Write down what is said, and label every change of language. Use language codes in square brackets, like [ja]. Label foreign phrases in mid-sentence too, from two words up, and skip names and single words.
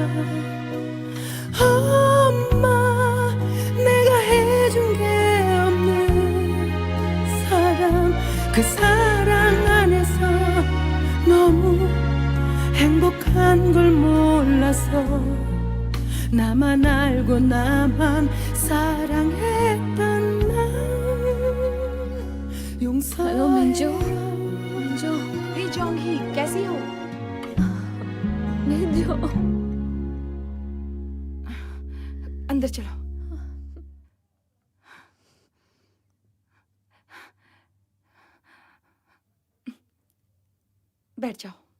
[ko] 엄마, 내가 해준 게 없는 사람. 그 사랑 안에서 너무 행복한 걸 몰라서 나만 알고 나만 사랑했던 날 [hi] हेलो मिंजो। [ko] 용서해요 [hi] मिंजो। हे जोंगी, कैसी हो? मिंजो। अंदर चलो। बैठ जाओ।